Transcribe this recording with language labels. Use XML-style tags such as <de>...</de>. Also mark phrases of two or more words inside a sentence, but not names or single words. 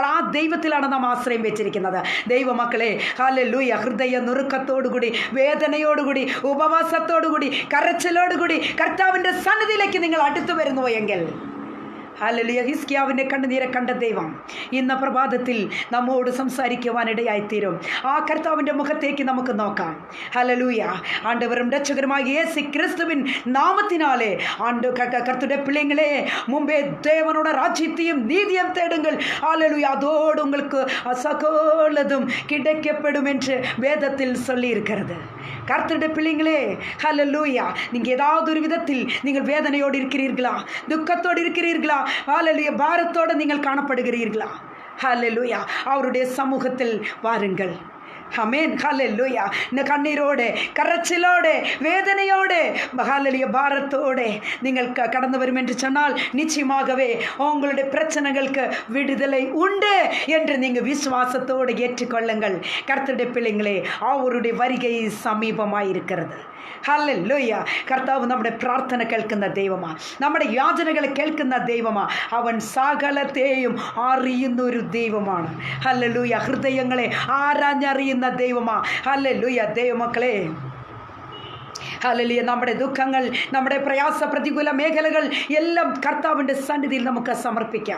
<ml>ആ ദൈവത്തിലാണ് നാം ആശ്രയം വെച്ചിരിക്കുന്നത്. ദൈവമക്കളെ, ഹല്ലേലൂയ, ഹൃദയ നുറുക്കത്തോടുകൂടി, വേദനയോടുകൂടി, ഉപവാസത്തോടുകൂടി, കരച്ചിലോടുകൂടി കർത്താവിൻ്റെ സന്നിധിയിലേക്ക് നിങ്ങൾ അടുത്തു വരുന്നു എങ്കിൽ, ഹല്ലേലൂയ, ഹിസ്കിയാവിൻ്റെ കണ്ണുനീരെ കണ്ട ദൈവം ഇന്ന് പ്രഭാതത്തിൽ നമ്മോട് സംസാരിക്കുവാനിടയായിത്തീരും. ആ കർത്താവിൻ്റെ മുഖത്തേക്ക് നമുക്ക് നോക്കാം.</ml> <ta>ഹല്ലേലൂയ. ஆண்டவரும் ரட்சகருமாய இயேசு கிறிஸ்துவின் நாமத்தினாலே கர்த்தருடைய പിள்ளைங்களே, മുമ്പേ தேவனோட ராஜ்யத்தையும் நீதியும் தேடுங்கள். ஹல்லேலூயா. அதோடு உங்களுக்கு சகலதும் கிடைக்கப்படும் என்று வேதத்தில் சொல்லி இருக்கிறது. கர்த்தருடைய பிள்ளைங்களே, ஹல்லேலூயா, நீங்கள் ஏதாவது ஒரு விதத்தில் நீங்கள் வேதனையோடு இருக்கிறீர்களா? துக்கத்தோடு இருக்கிறீர்களா? ஹல்லேலூயா. பாரத்தோடு நீங்கள் காணப்படுகிறீர்களா? ஹல்லேலூயா. அவருடைய சமூகத்தில் வாருங்கள்.</ta> <ml>ആമേൻ. ഹല്ലേലൂയ. ഇന്ന് കണ്ണീരോടെ, കരച്ചിലോടെ, വേദനയോടെ, ഹല്ലേലൂയ, ഭാരത്തോടെ നിങ്ങൾ കടന്നു വരുമെന്ന്</ml> <ta>சொன்னால் நிச்சயமாகவே உங்களுடைய பிரச்சனைகளுக்கு விடுதலை உண்டு என்று நீங்கள் விசுவாசத்தோடு ஏற்றுக்கொள்ளுங்கள். கர்த்தருடைய பிள்ளைங்களே, அவருடைய வருகை സമീപമായിരിക്കുന്നത്.</ta> <ml>ഹല്ലേലൂയ. കർത്താവ് നമ്മുടെ പ്രാർത്ഥന കേൾക്കുന്ന ദൈവമാണ്, നമ്മുടെ യാചനകളെ കേൾക്കുന്ന ദൈവമാണ്. അവൻ സകലത്തെയും അറിയുന്ന ഒരു ദൈവമാണ്. ഹല്ലേലൂയ. ഹൃദയങ്ങളെ ആരാഞ്ഞറിയുന്ന ദൈവമാണ്. ഹല്ലേലൂയ. ദൈവമക്കളെ, ഹല്ലേലൂയ, നമ്മുടെ ദുഃഖങ്ങൾ, നമ്മുടെ പ്രയാസ പ്രതികൂല മേഖലകൾ എല്ലാം കർത്താവിൻ്റെ സന്നിധിയിൽ നമുക്ക് സമർപ്പിക്കാം.</ml>